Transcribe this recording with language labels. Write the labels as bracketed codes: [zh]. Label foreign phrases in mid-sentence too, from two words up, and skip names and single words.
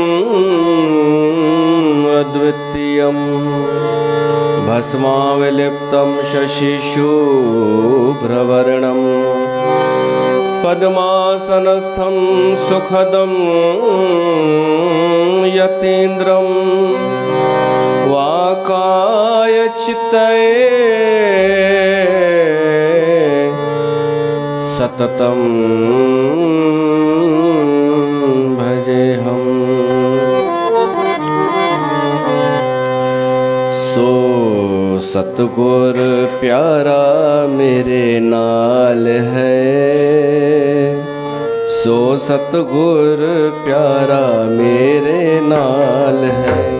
[sa] अद्वितीयं भस्माविलिप्तं शशिशुभ्रवर्णं पद्मासनस्थं सुखदं यतीन्द्रं वाकायचित्तये सततं भजेऽहम्। [pa] सो सतगुर प्यारा मेरे नाल है, सो सतगुर प्यारा मेरे नाल है।